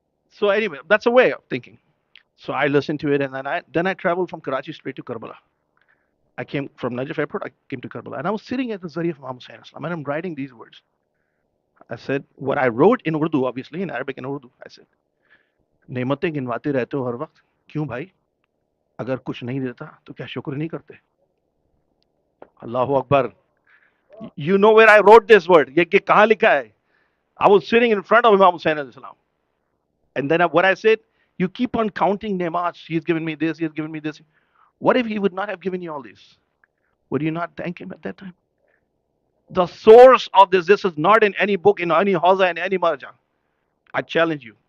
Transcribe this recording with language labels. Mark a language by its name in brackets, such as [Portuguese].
[English] So anyway, that's a way of thinking. So I listened to it, and then I traveled from Karachi straight to Karbala. I came from Najaf Airport. I came to Karbala, and I was sitting at the Zari of Imam Hussain Islam, and I'm writing these words. I said what I wrote in Urdu, obviously in Arabic and Urdu. I said, [Hindi] नेमतें गिनवाते रहते हो हर वक्त, क्यों भाई? अगर कुछ नहीं देता तो क्या शुक्र नहीं करते? [Arabic] Allahu Akbar. [English] You know where I wrote this word? [Hindi] ये कहाँ लिखा है? [English] I was sitting in front of Imam Hussain Islam, and then what I said, you keep on counting nemats. He's given me this. He's given me this. What if he would not have given you all this? Would you not thank him at that time? The source of this is not in any book, in any hawza, in any marja. I challenge you.